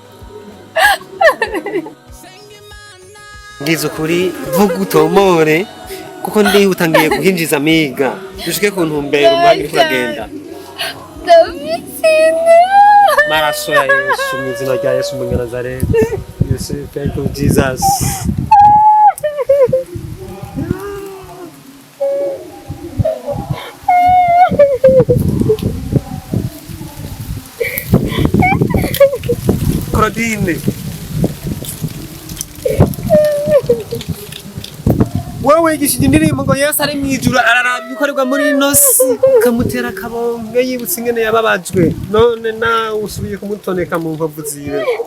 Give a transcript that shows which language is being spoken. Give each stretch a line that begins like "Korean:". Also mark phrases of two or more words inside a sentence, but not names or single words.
Rundi: Ngize ukuri vuga utomore kuko ndihuta ngiye kuhinjiza amiga dushike ku ntumbero umwanya uragenda. Maraso ya Yesu mu izina rya Yesu mu Nazareth.
English: Yes, thank you Jesus.
Rundi: Claudine. Wowe igishije indirimbo ngo Yesu ari mwijuru araraba ibikorerwa muri inosi kamutera kabonge yibutse ingene yababajwe none nawe usubiye kumutoneka mu nkovu ziwe.